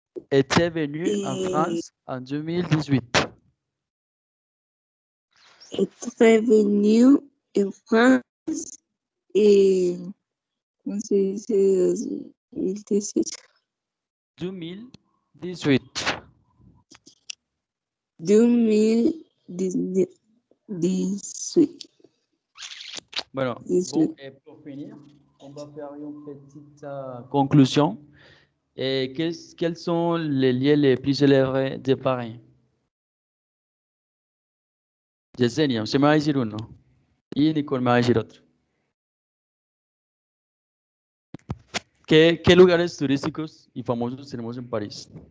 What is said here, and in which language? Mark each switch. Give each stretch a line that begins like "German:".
French: Étaient venus en France en 2018. Étaient venus en France
Spanish: ¿cómo se dice? 2018. 2018.
French: Bueno, pour finir, on va faire une petite conclusion. Quels sont les lieux les plus célèbres de Paris?
Spanish: Yesenia, usted me va a decir uno. Y Nicole me va a decir otro. ¿Qué lugares turísticos y famosos tenemos en París?